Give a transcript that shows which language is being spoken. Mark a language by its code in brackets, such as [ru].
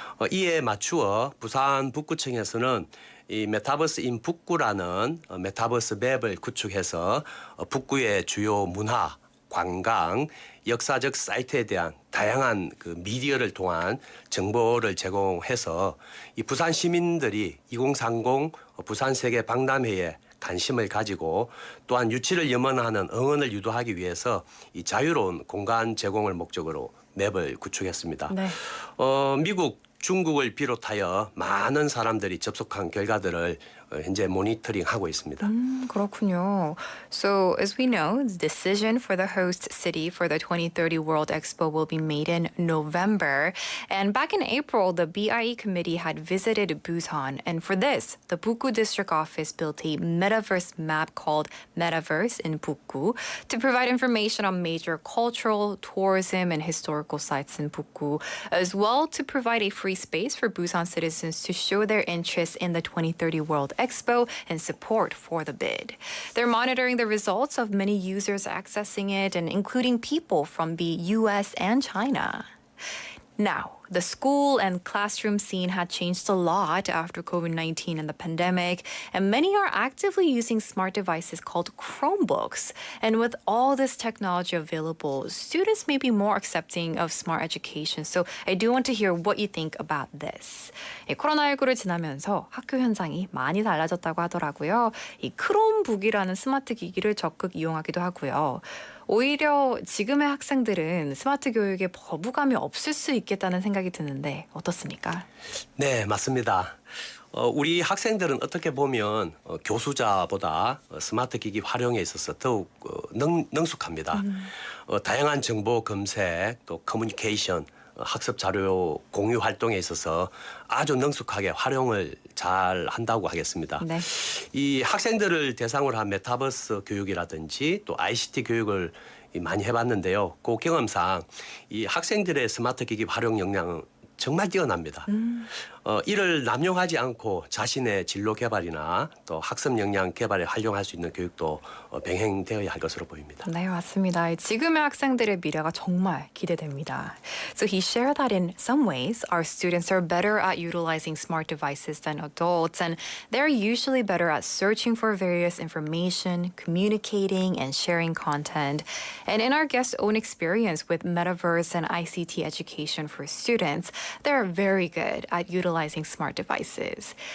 [ko] 이에 맞추어 부산 북구청에서는 이 메타버스 인 북구라는 메타버스 맵을 구축해서 북구의 주요 문화, 관광, 역사적 사이트에 대한 다양한 그 미디어를 통한 정보를 제공해서 이 부산 시민들이 2030 부산 세계 박람회에 관심을 가지고 또한 유치를 염원하는 응원을 유도하기 위해서 이 자유로운 공간 제공을 목적으로 맵을 구축했습니다. 네. 미국, 중국을 비롯하여 많은 사람들이 접속한 결과들을 현재 모니터링하고 있습니다. 그렇군요. [en] So as we know, the decision for the host city for the 2030 World Expo will be made in November. And back in April, the BIE committee had visited Busan. And for this, the Bukgu district office built a metaverse map called Metaverse in Bukgu to provide information on major cultural, tourism, and historical sites in Bukgu, as well to provide a free space for Busan citizens to show their interest in the 2030 World Expo and support for the bid. They're monitoring the results of many users accessing it and including people from the US and China. Now, the school and classroom scene had changed a lot after COVID-19 and the pandemic, and many are actively using smart devices called Chromebooks. And with all this technology available, students may be more accepting of smart education. So I do want to hear what you think about this. [ko] 코로나19를 지나면서 학교 현장이 많이 달라졌다고 하더라고요. 이 크롬북이라는 스마트 기기를 적극 이용하기도 하고요. 오히려 지금의 학생들은 스마트 교육에 거부감이 없을 수 있겠다는 생각이 드는데 어떻습니까? 네, 맞습니다. 우리 학생들은 어떻게 보면 교수자보다 스마트 기기 활용에 있어서 더욱 능숙합니다. 다양한 정보 검색, 또 커뮤니케이션, 학습 자료 공유 활동에 있어서 아주 능숙하게 활용을 잘 한다고 하겠습니다. 네. 이 학생들을 대상으로 한 메타버스 교육이라든지 또 ICT 교육을 많이 해봤는데요. 그 경험상 이 학생들의 스마트 기기 활용 역량은 정말 뛰어납니다. 이를 남용하지 않고 자신의 진로 개발이나 또 학습 역량 개발에 활용할 수 있는 교육도 병행되어야 할 것으로 보입니다. 네, 맞습니다. 지금의 학생들의 미래가 정말 기대됩니다. [en] So he shared that in some ways, our students are better at utilizing smart devices than adults, and they're usually better at searching for various information, communicating, and sharing content. And in our guest's own experience with metaverse and ICT education for students, they're very good at utilizing smart devices.